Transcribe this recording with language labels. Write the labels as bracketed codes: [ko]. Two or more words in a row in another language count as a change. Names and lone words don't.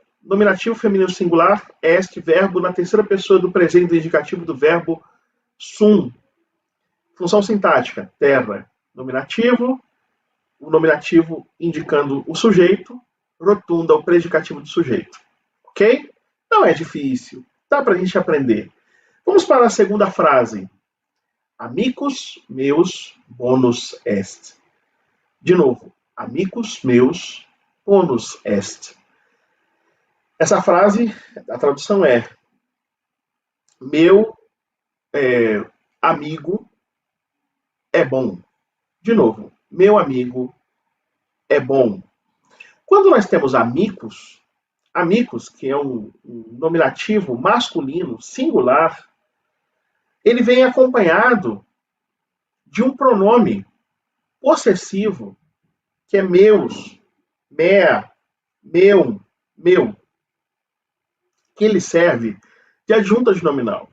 [pt] Nominativo feminino singular, est, verbo na terceira pessoa do presente indicativo do verbo sum. Função sintática, terra, nominativo, o nominativo indicando o sujeito, rotunda, o predicativo do sujeito. Ok? Não é difícil, dá para a gente aprender. Vamos para a segunda frase. [la] Amicus meus bonus est. [pt] De novo, [la] amicus meus bonus est. [pt] Essa frase, a tradução é: meu amigo é bom. De novo, meu amigo é bom. Quando nós temos [la] amicus, amicus, [pt] que é um nominativo masculino singular, ele vem acompanhado de um pronome possessivo, que é [la] meus, mea, [pt] meu, meu, que ele serve de adjunta de nominal.